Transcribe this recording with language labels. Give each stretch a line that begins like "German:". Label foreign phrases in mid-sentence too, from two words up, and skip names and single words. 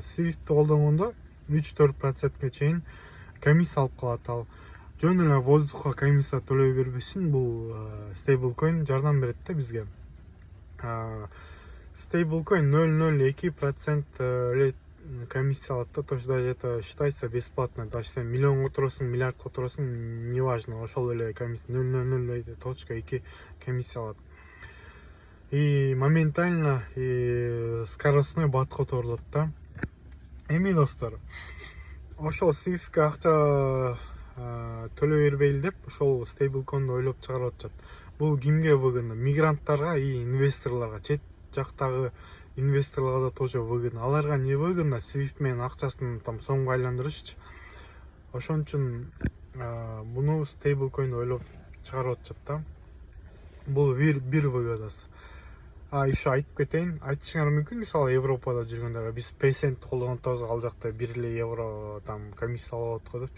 Kyrgyz: SWIFT колдонгондо 3-4%ке чейин комиссия алып калат. Ал жөн эле воздухка комиссия төлөй бербеш үчүн бул стейблкоин жардам берет да бизге. Стейблкоин 0,02% эле комиссия алат да.
Russian: То есть даже это считается бесплатно.
Kyrgyz: Даже сен миллион которосуң, миллиард которосуң, неважно, ошол эле комиссия 0,002 комиссия алат.
Russian: И моментально и скоростной
Kyrgyz: бат которулат да. Эми достор, ошол SWIFT-ке акча төлөй бербейли деп ошол стейблкоинди ойлоп чыгарып атышат. Бул кимге выгодно? Мигранттарга и инвесторлорго, чет жактагы инвесторлорго да
Russian: тоже выгодно.
Kyrgyz: Аларга
Russian: не выгодно?
Kyrgyz: SWIFT менен акчасын там сомго айландырышчы. Ошон үчүн муну стейблкоинди ойлоп чыгарып атышат да. Бул бир выгодасы. Еще айтып кетейин, айтышыңар мүмкүн, мисалы Европада жүргөндөр биз пейсент колдонуп атабыз, ал жакта 1 евро там комиссия алып атат го деп.